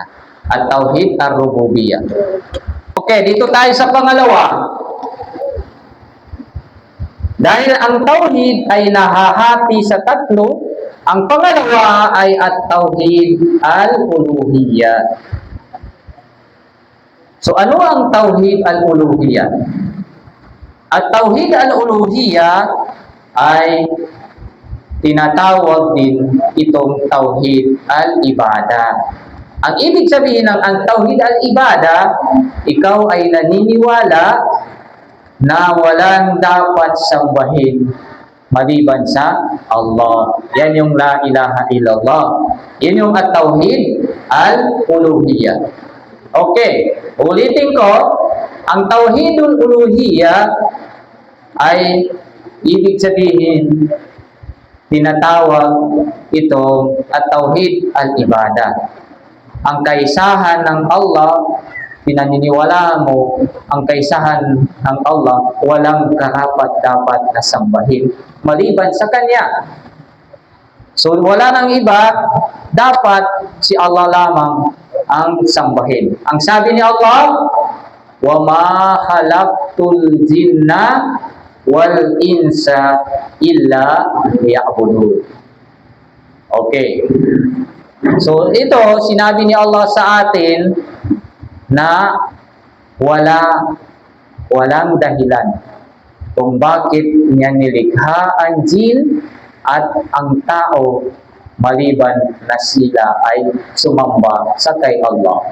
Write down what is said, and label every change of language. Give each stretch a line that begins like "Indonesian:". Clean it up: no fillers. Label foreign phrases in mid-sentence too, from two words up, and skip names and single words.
Arabic: التوحيد الربوبية.
Filipino: Okay, dito tayo sa pangalawa. Dahil ang tauhid ay nahahati sa tatlo, ang pangalawa ay
Arabic: التوحيد الألوهية.
Filipino: So, ano ang
Arabic: توحيد الألوهية? التوحيد الألوهية
Filipino: ay tinatawag din itong
Arabic: توحيد العبادة.
Filipino: Ang ibig sabihin ng ang
Arabic: توحيد العبادة,
Filipino: ikaw ay naniniwala na walang dapat sambahin maliban sa Allah. Yan yung
Arabic: لا إله إلا الله.
Filipino: Yan yung
Arabic: التوحيد الألوهية.
Filipino: Okay, ulitin ko, ang
Arabic: توحيد الألوهية
Filipino: ay ibig sabihin tinatawag ito
Arabic: التوحيد العبادة.
Filipino: Ang kaisahan ng Allah, pinaniniwalaan mo, ang kaisahan ng Allah, walang karapat-dapat na sambahin maliban sa Kanya. So, wala nang iba, dapat si Allah lamang ang sambahin. Ang sabi ni Allah,
Arabic: وَمَا خَلَقْتُ الْجِنَّ وَالْإِنسَ إِلَّا لِيَعْبُدُونَ.
Filipino: Okay. So ito, sinabi ni Allah sa atin na walang dahilan kung bakit niya nilikha ang jin at ang tao maliban na sila ay sumamba sa kay Allah.